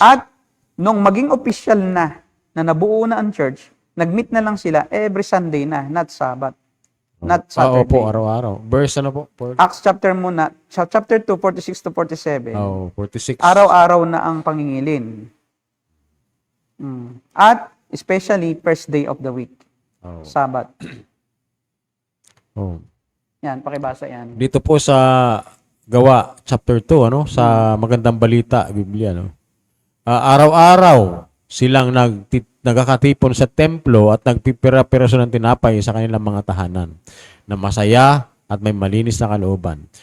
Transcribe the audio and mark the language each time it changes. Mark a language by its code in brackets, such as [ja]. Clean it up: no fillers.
[tl] At nung maging official na nabuo na ang church, nag-meet na lang sila every Sunday na, [en] not Sabbath. Not Saturday. [tl] Opo, araw-araw. Verse ano po? Acts chapter 2, 46 to 47. 46. Araw-araw na ang pangingilin. [en] At especially first day of the week. Sabbath. [tl] Yan, pakibasa yan. Dito po sa Gawa chapter 2 sa Magandang Balita Biblia araw-araw silang nagkakatipon sa templo at nagpipira-piraso ng tinapay sa kanilang mga tahanan na masaya at may malinis na kalooban.